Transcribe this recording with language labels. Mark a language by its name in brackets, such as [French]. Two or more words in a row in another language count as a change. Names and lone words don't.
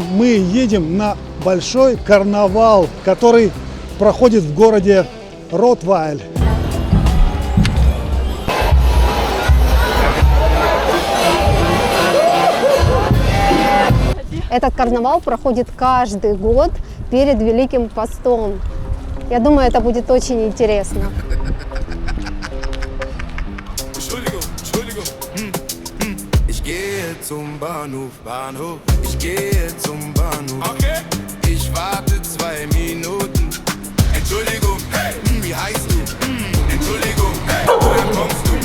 [Russian] Мы едем на большой карнавал, который проходит в городе Ротвайль. Этот карнавал проходит каждый год перед Великим постом. Я думаю, это будет очень интересно. [German] Zum Bahnhof, Bahnhof, ich gehe zum Bahnhof. Okay. Ich warte 2 Minuten. Entschuldigung, hey, wie heißt du? Entschuldigung, hey, woher kommst du?